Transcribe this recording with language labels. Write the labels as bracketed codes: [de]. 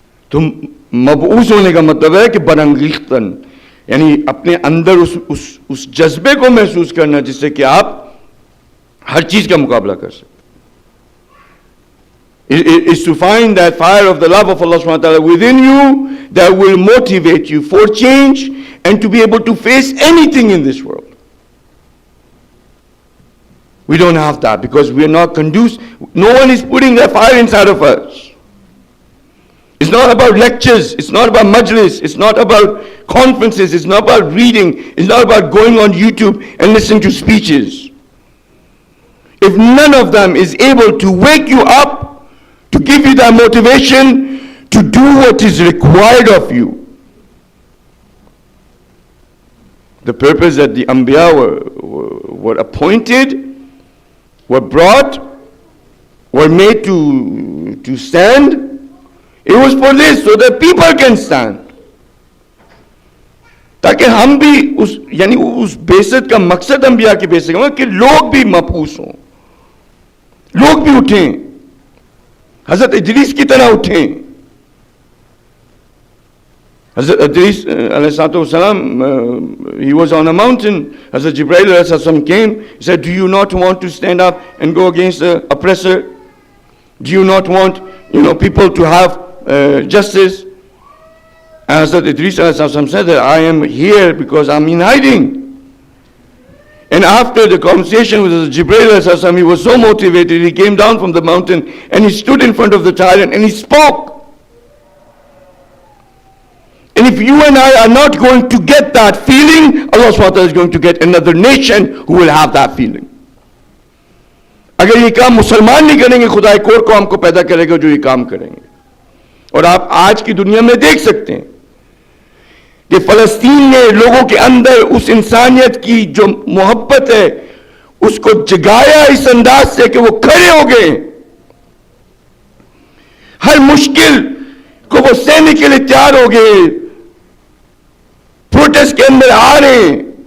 [ur] تو مبعوث ہونے کا مطلب ہے کہ برانگیختن, یعنی اپنے اندر اس جذبے کو محسوس کرنا جس سے کہ آپ ہر چیز کا مقابلہ کر سکیں. [en] Is to find that fire of the love of Allah subhanahu wa ta'ala within you that will motivate you for change and to be able to face anything in this world. We don't have that because we are not conducive. No one is putting that fire inside of us. It's not about lectures, it's not about majlis, it's not about conferences, it's not about reading, it's not about going on YouTube and listening to speeches. If none of them is able to wake you up, to give you that motivation to do what is required of you, the purpose that the Anbiya were appointed, were brought, were made to stand, it was for this, so that people can stand. [ur] تاکہ ہم بھی یعنی اس بعثت کا مقصد انبیاء کی بعثت کا کہ لوگ بھی مبعوث ہوں, لوگ بھی اٹھیں, حضرت ادریس کی طرح اٹھیں. [en] حضرت ادریس علیہ السلام, he was on a mountain. Hazrat Jibreel alayhi salam came. He said, do you not want to stand up and go against the oppressor? Do you not want, people to have justice? And Hazrat Idris alayhi salam said that I am here because I'm in hiding. And after the conversation with Jibreel alayhi salam, he was so motivated, he came down from the mountain and he stood in front of the tyrant and he spoke. And if you and I are not going to get that feeling, Allah subhanahu wa ta'ala is going to get another nation who will have that feeling. [ur] اگر یہ کام مسلمان نہیں کریں گے, خدا ایک اور قوم کو پیدا کرے گا جو یہ کام کریں گے. اور آپ آج کی دنیا میں دیکھ سکتے ہیں کہ فلسطین نے لوگوں کے اندر اس انسانیت کی جو محبت ہے اس کو جگایا اس انداز سے کہ وہ کھڑے ہو گئے, ہر مشکل کو وہ سہنے کے لیے تیار ہو گئے, پروٹیسٹ کے اندر آ رہے ہیں.